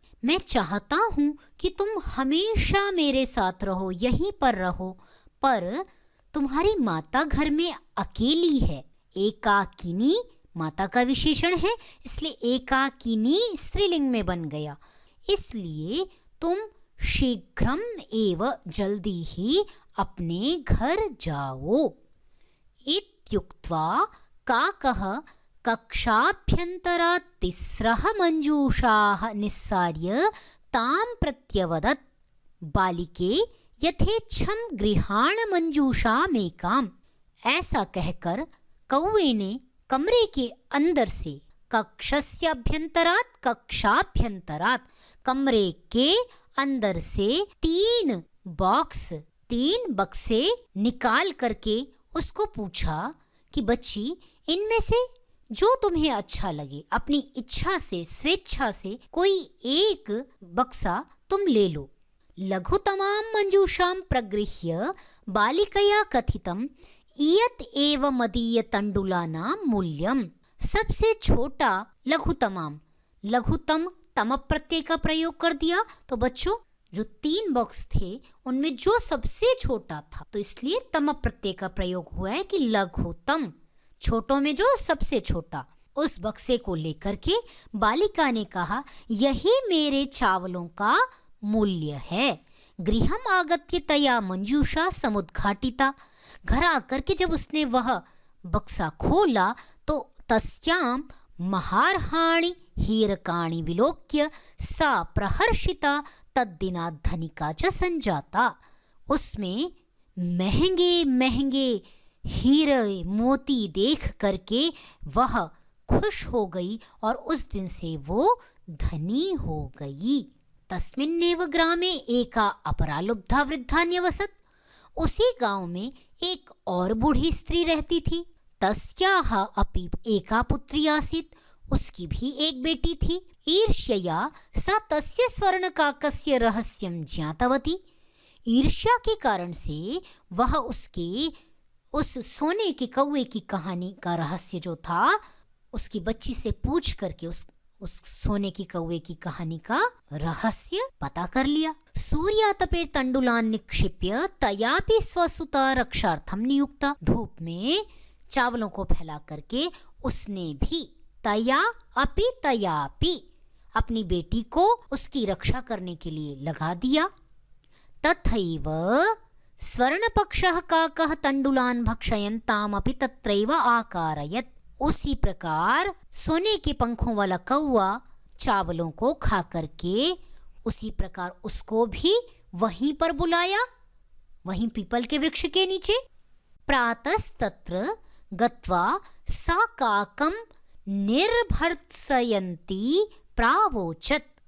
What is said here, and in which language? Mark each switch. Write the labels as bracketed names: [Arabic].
[Hindi] मैं चाहता हूँ कि तुम हमेशा मेरे साथ रहो, यहीं पर रहो, पर तुम्हारी माता घर में अकेली है। एकाकिनी माता का विशेषण है, इसलिए एकाकिनी स्त्रीलिंग में बन गया। इसलिए तुम शीघ्रम एव जल्दी ही अपने घर जाओ। [Sanskrit] इत्युक्त्वा काकः कक्षाभ्यन्तरात् तिस्रः मञ्जूषाः निस्सार्य तां प्रत्यवदत्, बालिके यथेच्छं गृहाण मंजूषामेकाम्। [Hindi] ऐसा कहकर कौवे ने कमरे के अंदर से कक्षाभ्यंतरात कमरे के अंदर से 3 बक्से निकाल करके उसको पूछा कि बच्ची, इनमें से जो तुम्हें अच्छा लगे, अपनी इच्छा से, स्वेच्छा से कोई एक बक्सा तुम ले लो। [Sanskrit] लघुतमां मंजूषां प्रगृह्य बालिकया कथितम् इयत् एव मदीय तंडुलानां मूल्यम्। [Hindi] सबसे छोटा लघुतम तम प्रत्यय का प्रयोग कर दिया, तो बच्चों जो 3 बॉक्स थे उनमें जो सबसे छोटा था, तो इसलिए तम प्रत्यय का प्रयोग हुआ है कि लघुतम, छोटों में जो सबसे छोटा। उस बक्से को लेकर के बालिका ने कहा, यही मेरे चावलों का मूल्य है। [Sanskrit] गृहम आगत्य तया मंजूषा समुद्घाटिता। [Hindi] घर आकर के जब उसने वह बक्सा खोला तो [Sanskrit] तस्याम महार्हाणि हीरकाणि विलोक्य सा प्रहर्षिता तद्दिनात् धनिका च संजाता। [Hindi] उसमें महंगे महंगे हीरे मोती देख करके वह खुश हो गई और उस दिन से वो धनी हो गई। [Sanskrit] तस्मिन्नेव ग्रामे एका अपरा लुब्धा वृद्धा न्यवसत्। [Hindi] उसी गांव में एक और बूढ़ी स्त्री रहती थी। [Sanskrit] तस्याः अपि एका पुत्री आसीत्। [Hindi] उसकी भी एक बेटी थी। [Sanskrit] ईर्ष्यया सा तस्य स्वर्णकाकस्य रहस्यं ज्ञातवती। [Hindi] ईर्ष्या के कारण से वह उसके उस सोने के कौवे की कहानी का रहस्य जो था उसकी बच्ची से पूछ करके उस सोने की कौवे की कहानी का रहस्य पता कर लिया। [Sanskrit] सूर्यातपे तंडुलान निक्षिप्य तयापि स्वसुता रक्षार्थम नियुक्ता। [Hindi] धूप में चावलों को फैला करके उसने भी तयापि अपनी बेटी को उसकी रक्षा करने के लिए लगा दिया। [Sanskrit] तथैव स्वर्णपक्षः काकः तंडुलान भक्षयन् तामपि तत्रैव आकारयत्। [Hindi] उसी प्रकार सोने के पंखों वाला कौवा चावलों को खा करके उसी प्रकार उसको भी वहीं पर बुलाया, वहीं पीपल के वृक्ष के नीचे। [Sanskrit] प्रातस्तत्र गत्वा सा काकं निर्भर्त्सयन्ती प्रावोचत्।